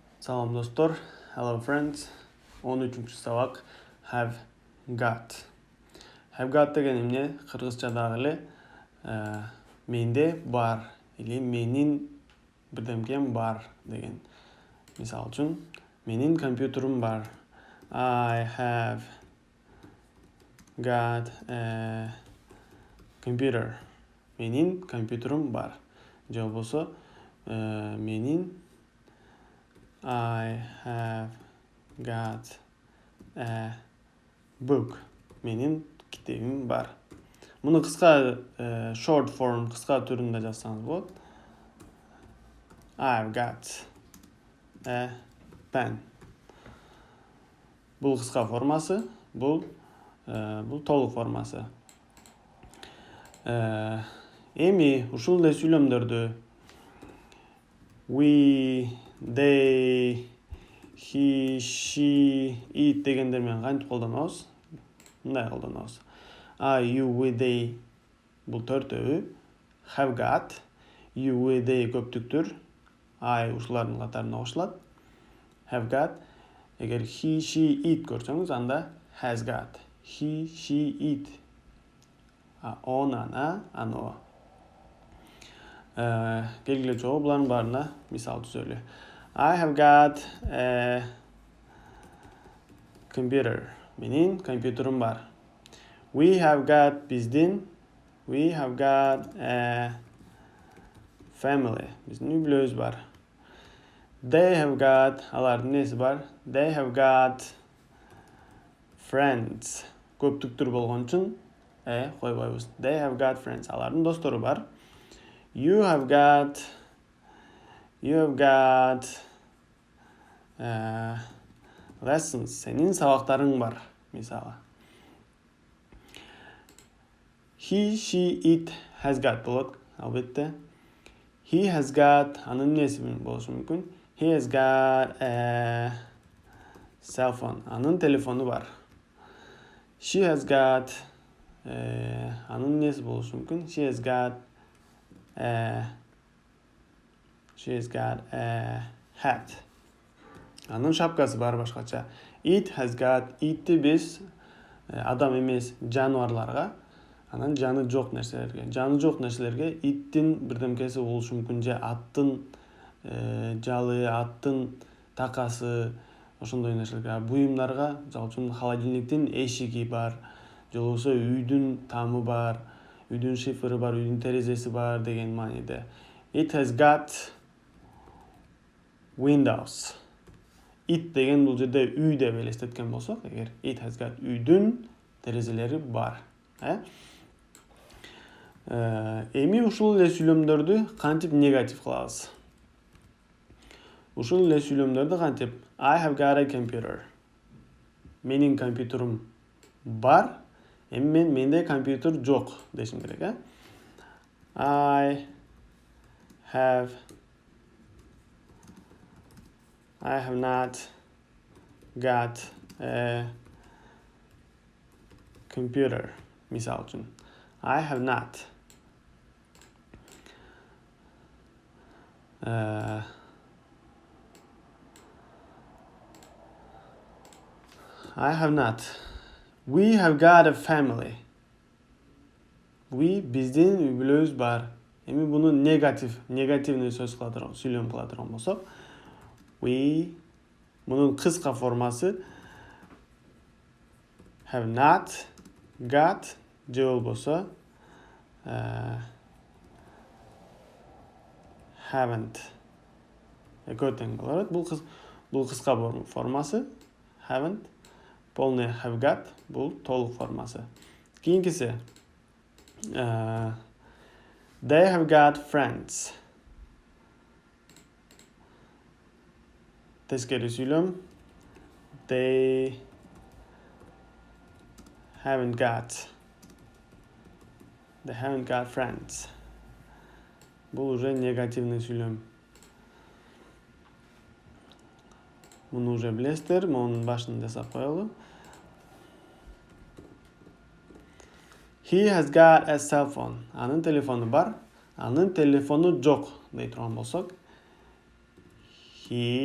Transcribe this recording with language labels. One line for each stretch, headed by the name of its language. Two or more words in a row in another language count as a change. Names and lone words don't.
Kyrgyz: Салам достор,
English: hello friends.
Kyrgyz: 13-чү сабак
English: have got. Have got
Kyrgyz: деген эмне? Кыргызчадагы эле менде бар или менин бирдемкем бар деген. Мисал үчүн, менин компьютерим бар.
English: I have got a computer.
Kyrgyz: Менин компьютерим бар. Же болбосо,
English: I have got a book.
Kyrgyz: Менин китебим бар. Муну кыска
English: short form,
Kyrgyz: кыска түрүндө жазсаңыз болот.
English: I've got a pen.
Kyrgyz: Бул кыска формасы, бул толук формасы. Эми ушул эле сүйлөмдөрдү
English: we, they, he, she, it
Kyrgyz: дегендер менен кантип колдонобуз? Мындай колдонобуз.
English: I, you, we, they
Kyrgyz: бул төртөө.
English: Have got, you, we, they көптүктүр.
Kyrgyz: I ушулардын катарына кошулат.
English: Have got. Эгер he, she, it
Kyrgyz: көрсөңүз, анда
English: has got. He, she, it.
Russian: Он, ана, ано.
Kyrgyz: Келгиле жоо булардын баарына мисал түзөлү.
English: I have got a computer.
Kyrgyz: Менин компьютерим бар.
English: We have got we have got a family.
Kyrgyz: Биздин үй-бүлөбүз бар.
English: They have got,
Kyrgyz: алардын неси бар?
English: They have got friends.
Kyrgyz: Көптүктүр болгон үчүн койбойбуз.
English: They have got friends.
Kyrgyz: Алардын достору бар.
English: You have got lessons.
Kyrgyz: Сенин сабактарың бар, мисалы.
English: He, she, it has got
Kyrgyz: болот, албетте.
English: He has got,
Kyrgyz: анын неси болушу мүмкүн.
English: He has got a cell phone.
Kyrgyz: Анын телефону бар.
English: She has got,
Kyrgyz: анын неси болушу мүмкүн.
English: She has got a hat.
Kyrgyz: Анын шапкасы бар башкача.
English: It has got,
Kyrgyz: itти биз адам эмес жаныбарларга, анан жаны жок нерселерге. Жаны жок нерселерге иттин бирдемкеси болушу мүмкүн, же аттын жалы, аттын такасы, ошондой нерселерге. Буюмдарга, мисалы үчүн холодильниктин эшиги бар, же болбосо үйдүн тамы бар, үйдүн шифры бар, үйдүн терезеси бар деген мааниде.
English: It has got windows.
Kyrgyz: It деген бул жерде үй деп элестеткен болсок, эгер
English: it has got
Kyrgyz: үйдүн терезелери бар. Эми ушул эле сүйлөмдөрдү кантип негатив кылабыз? Ушул эле сүйлөмдөрдү кантип
English: I have got a computer.
Kyrgyz: Менин компьютерим бар. Эми менде компьютер жок дешим керек,
English: I have not got a computer.
Kyrgyz: Мисал үчүн.
English: I have not. I have not. We have got a family.
Kyrgyz: We биздин үй-бүлөбүз бар. Эми буну негативный сөз кыла турган, сүйлөм кыла турган болсок, we мунун кыска формасы
English: have not got
Kyrgyz: же болбосо haven't. Экөөтең болот. Бул кыска формасы haven't. Полный
English: have got
Kyrgyz: бул толук формасы.
English: Кийинкиси they have got friends.
Kyrgyz: Тескери сүйлөм.
English: They haven't got friends.
Kyrgyz: Бул уже негативный сүйлөм. Муну уже билесиздер, монун башын жасап коелу.
English: He has got a cell phone.
Kyrgyz: Анын телефону бар, анын телефону жок дей турган болсок.